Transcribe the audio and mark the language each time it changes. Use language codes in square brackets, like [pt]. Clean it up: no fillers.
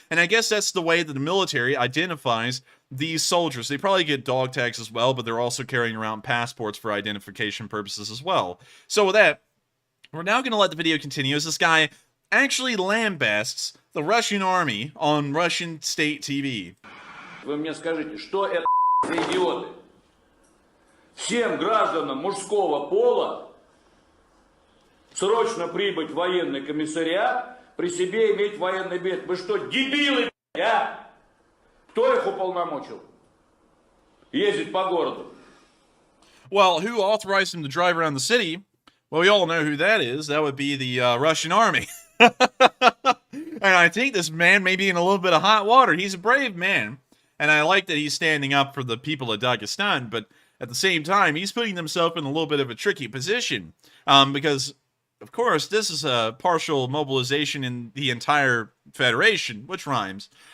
[en] And I guess that's the way that the military identifies these soldiers. They probably get dog tags as well, but they're also carrying around passports for identification purposes as well. So with that, we're now going to let the video continue as this guy actually lambasts the Russian army on Russian state TV. [ru] Вы мне скажите, что это за идиоты? Всем гражданам мужского пола срочно прибыть в военный комиссариат, при себе иметь военный билет. Вы что, дебилы, а? Кто их уполномочил ездить по городу? [en] Well, who authorized him to drive around the city? Well, we all know who that is. That would be the Russian army. And I think this man may be in a little bit of hot water. He's a brave man, and I like that he's standing up for the people of Dagestan, but at the same time, he's putting himself in a little bit of a tricky position, because of course, this is a partial mobilization in the entire Federation, which rhymes.